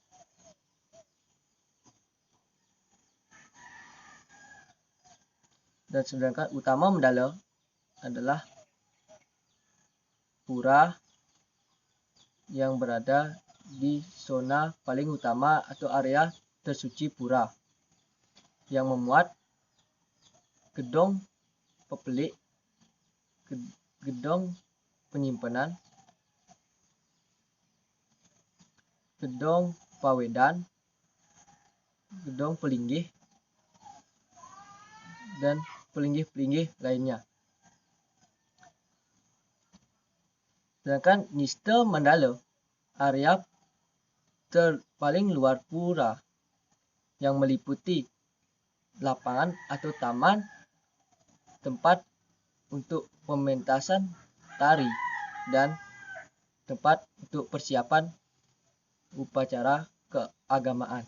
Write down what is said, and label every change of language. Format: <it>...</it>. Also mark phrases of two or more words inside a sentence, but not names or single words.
<id>Dan sedangkan utama Mandala adalah pura yang berada di zona paling utama atau area tersuci pura yang memuat gedong pepelik, gedong penyimpanan, gedong pawedan, gedong pelinggih, dan pelinggih-pelinggih lainnya. Sedangkan Nista Mandala area paling luar pura yang meliputi lapangan atau taman tempat untuk pementasan tari dan tempat untuk persiapan upacara keagamaan.</id>